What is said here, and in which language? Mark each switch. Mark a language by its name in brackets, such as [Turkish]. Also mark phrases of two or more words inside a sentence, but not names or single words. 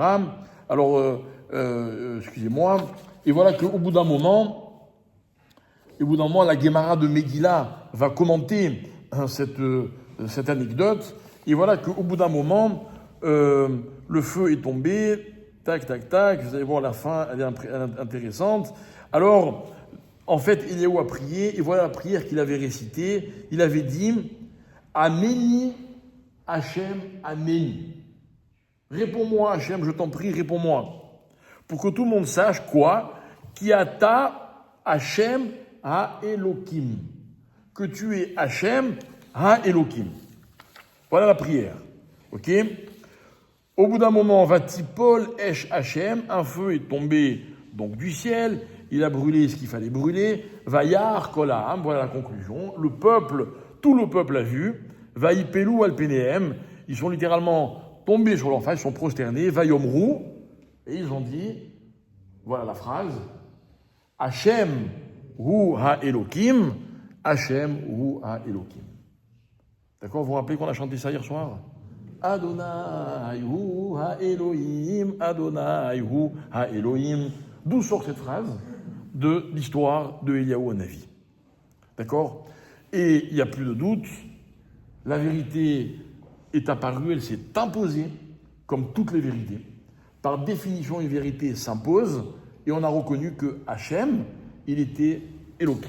[French] Alors, excusez-moi, et voilà qu'au bout d'un moment, la Guémara de Megillah va commenter cette anecdote, et voilà qu'au bout d'un moment, le feu est tombé, tac, tac, tac, vous allez voir la fin, elle est intéressante. Alors, en fait, Eliaou a prié, et voilà la prière qu'il avait récitée. Il avait dit « [Hebrew] ענני, השם, ענני ». [French] Réponds-moi, Hachem, je t'en prie, réponds-moi. Pour que tout le monde sache quoi? [Hebrew] כי אתה השם האלקים. [French] Que tu es [Hebrew] השם האלקים. [French] Voilà la prière. Ok? Au bout d'un moment, [Hebrew] ותפול אש השם, [French] un feu est tombé donc du ciel, il a brûlé ce qu'il fallait brûler. [Hebrew] וירא כל העם, [French] voilà la conclusion. Tout le peuple a vu. [Hebrew] ויפלו על פניהם, [French] ils sont littéralement tombés sur leur face, ils sont prosternés. Vayomrou, et ils ont dit, voilà la phrase, [Hebrew] השם הוא האלקים, השם הוא האלקים. [French] D'accord, vous vous rappelez qu'on a chanté ça hier soir? [Hebrew] אדני הוא האלהים, אדני הוא האלהים. [French] D'où sort cette phrase? De l'histoire de Eliaou Hanavi. D'accord? Et il n'y a plus de doute, la vérité est apparue, elle s'est imposée, comme toutes les vérités. Par définition, une vérité s'impose, et on a reconnu que Hachem, il était Elohim.